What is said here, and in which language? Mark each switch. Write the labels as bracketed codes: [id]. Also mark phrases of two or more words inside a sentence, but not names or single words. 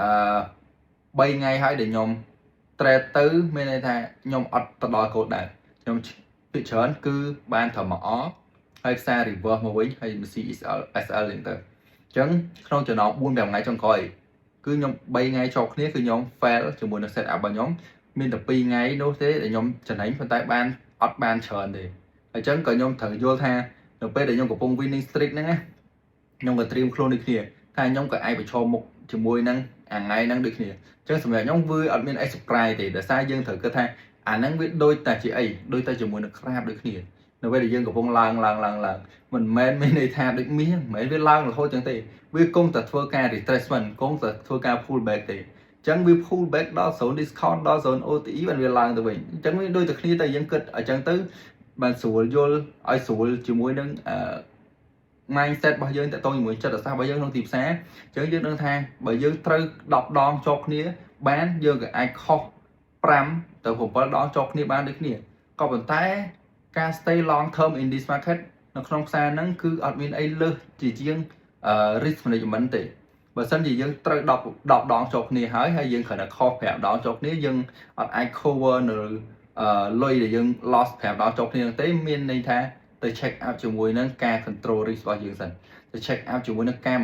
[km] 3 ថ្ងៃហើយដែលខ្ញុំ trade ទៅមានន័យថាខ្ញុំអត់ទៅដល់កូដដែរខ្ញុំពីច្រើនគឺបានត្រឹមមកអហើយខ្សែ reverse មកវិញហើយ CSL SL ហ្នឹងទៅអញ្ចឹងក្នុងចំណោម4 5ថ្ងៃចុងក្រោយគឺខ្ញុំ3ថ្ងៃជាប់គ្នាគឺខ្ញុំ fail ជាមួយនឹង [en] set up [km] របស់ខ្ញុំមានតែ2ថ្ងៃនោះទេដែលខ្ញុំចំណេញប៉ុន្តែបានអត់បានច្រើនទេអញ្ចឹងក៏ខ្ញុំត្រូវយល់ថានៅពេលដែលខ្ញុំកំពុង [en] winning streak [km] ហ្នឹង ណាខ្ញុំក៏ត្រៀមខ្លួនដូចគ្នាថាខ្ញុំក៏អាចប្រឈមមុខជាមួយនឹងអាថ្ងៃហ្នឹងដូចគ្នាអញ្ចឹងសម្រាប់ខ្ញុំវាអត់មានអី surprise ទេដោយសារយើងត្រូវគិតថាអាហ្នឹងវាដូចតែជាអីដូចតែជាមួយនឹងក្រាបដូចគ្នានៅពេលដែលយើងកំពុងឡើងមិនមែនមានន័យថាដូចមាសមិនមែនវាឡើងរហូតចឹងទេវាគង់តែធ្វើការ retracement គង់តែធ្វើការ [en] pull back [km] ទេអញ្ចឹងវា [en] pull back [km] ដល់ [en] zone discount [km] ដល់ [en] zone OTE [km] បានវាឡើងទៅវិញអញ្ចឹងវាដូចតែគ្នាតែយើងគិតអញ្ចឹងទៅបានស្រួលយល់ឲ្យស្រួលជាមួយនឹង mindset របស់យើងតទៅជាមួយចិត្តសាស្ត្ររបស់យើងក្នុងទីផ្សារអញ្ចឹងយើងដឹងថាបើយើងត្រូវ10ដងជាប់គ្នាបានយើងក៏អាចខុស5ទៅ7ដងជាប់គ្នាបានដូចគ្នាក៏ប៉ុន្តែការ [en] stay long term in this market [km] នៅក្នុងផ្សារហ្នឹងគឺអត់មានអីលើសជាង [en] risk management [km] ទេបើសិនជាយើងត្រូវ 10ដងជាប់គ្នាហើយយើងគ្រាន់តែខុស5ដងជាប់គ្នាយើងអត់អាច cover នៅលុយដែលយើង loss 5ដងជាប់គ្នាទេមានន័យថាទៅ [en] check up [km] ជាមួយនឹងការ [en] control risk [km] របស់យើងសិនទៅ [en] check up [km] ជាមួយនឹងការ